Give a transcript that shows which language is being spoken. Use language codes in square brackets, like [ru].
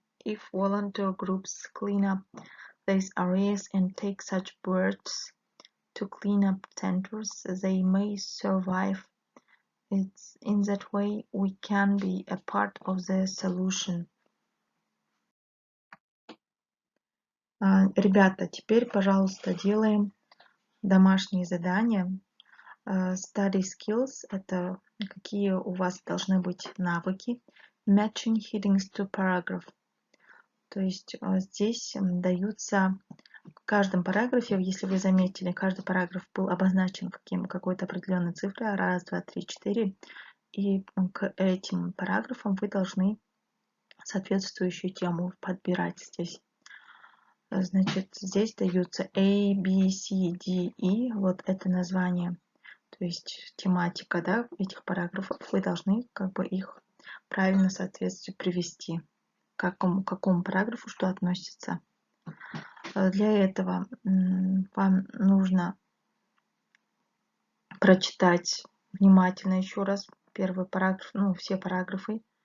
[en] If volunteer groups clean up these areas and take such birds to clean up centers, they may survive. It's in that way we can be a part of the solution. [ru] Ребята, теперь, пожалуйста, делаем домашние задания. [en] Study skills [ru] – это какие у вас должны быть навыки. [en] Matching headings to paragraph. [ru] То есть здесь даются в каждом параграфе, если вы заметили, каждый параграф был обозначен какой-то определенной цифрой, 1, 2, 3, 4. И к этим параграфам вы должны соответствующую тему подбирать здесь. Значит, здесь даются A, B, C, D, E. Вот это название, то есть тематика, да, этих параграфов. Вы должны их правильно в соответствии привести. К какому параграфу что относится. Для этого вам нужно прочитать внимательно еще раз первый параграф, все параграфы.